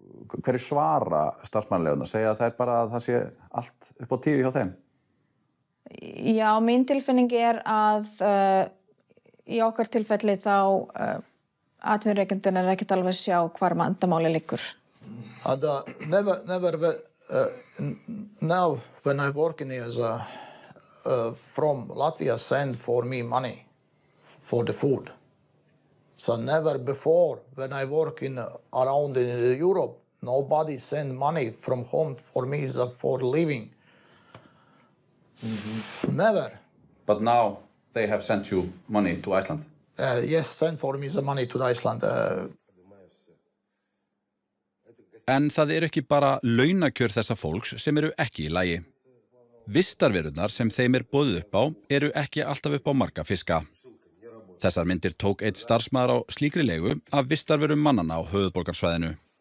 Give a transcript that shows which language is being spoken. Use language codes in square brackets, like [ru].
[is] Hverju svara starfsmannalegarna? Segja að það bara að það sé allt upp á tíu hjá þeim? Já, mín tilfinning að í okkar tilfelli þá atvinnurekandinn ekkert alveg sjá hvar vandamáli liggur. [en] And never now when I'm working as from Latvia send for me money for the food. So never before when I work around in Europe, nobody send money from home for me for living. Never. But now they have sent you money to Iceland? Yes, send for me the money to Iceland. [is] En það ekki bara launakjör þessa fólks sem eru ekki í lagi. Vistarverurnar sem þeim boðið upp á eru ekki alltaf upp á marga fiska. Þessar myndir tók einn starfsmaður á slíkri leigu af vistarverum mannanna á höfuðborgarsvæðinu.